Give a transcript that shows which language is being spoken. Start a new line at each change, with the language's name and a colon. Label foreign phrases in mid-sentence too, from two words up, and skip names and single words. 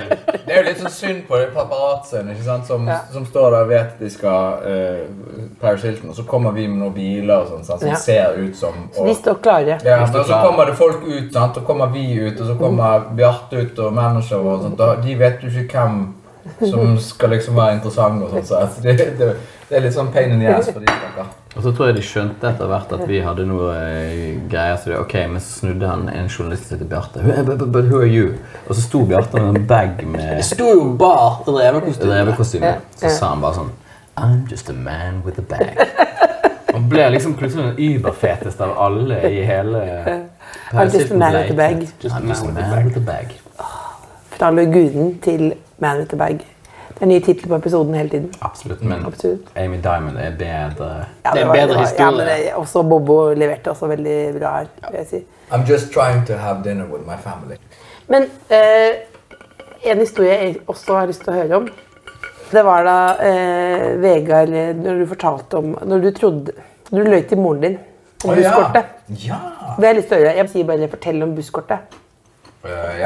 Norwegian: Det er jo litt sånn synd på de paparazzene, ikke sant? Som står der og vet de skal Paris Hilton, og så kommer vi med noen biler og sånn, som ser ut som... Så de står klare. Ja, og så kommer det folk ut, sant? Og kommer vi ut, og så kommer Bjarte ut og manager og sånt. De vet jo ikke hvem som skal liksom være interessant og sånt, så det er litt sånn
English: pain in the ass
Norwegian: for de snakker. Og så tror jeg de skjønte etter hvert at vi hadde noe greier, så ok, men så snudde han en journalist til Bjarte.
English: But who are you?
Norwegian: Og så sto Bjarte med en bag med... Det sto jo bare revekostyme. Så sa han bare sånn,
English: I'm just a man with a bag.
Norwegian: Han ble liksom plutselig den überfeteste av alle i hele...
English: I'm just a man with a bag. I'm just a man with a bag.
Norwegian: Fra Laguden til Man with a Bag. Det er ny titel på episoden hele tiden. Absolutt, men Amy Diamond er bedre. Ja, det er en bedre historie. Ja, men også Bobo leverte også veldig bra her, vil jeg si.
English: I'm just trying to have dinner with my family.
Norwegian: Men en historie jeg også har lyst til å høre om, det var da Vegard, når du fortalte om, når du løy til moren din om busskortet. Ja! Det har jeg lyst til å høre. Jeg vil si bare fortell om busskortet. Ja.